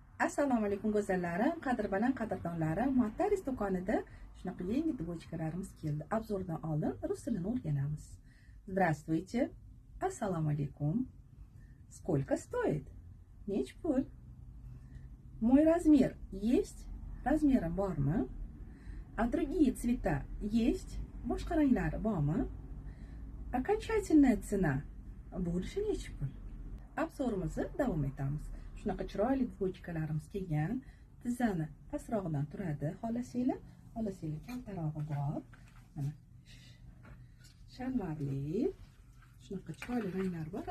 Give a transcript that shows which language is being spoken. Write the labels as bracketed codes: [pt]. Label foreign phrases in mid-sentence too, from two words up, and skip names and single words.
[uz] Assalomu alaykum go'zallarim, qadrbaland qadrdonlarim. Muattaris do'konida shunaqa yangi dvochkalarimiz keldi. Obzordan oldin rus tilini o'rganamiz. Здравствуйте. Assalomu alaykum. [ru] Сколько стоит? [uz] Nech pul? [ru] Мой размер есть? [uz] Размерим bormi? [ru] А другие цвета есть? [uz] Boshqa ranglari bormi? [ru] Окончательная цена [uz] bo'lishi nech pul? Obzorimizni davom etamiz. Shunaqa chiroyli dvochkalarimiz kelgan. Tizzani pastrog'idan turadi. Xohlasanglar kaltarog'i bor. Mana shalvarli. Shunaqa chiroyli ranglar bor.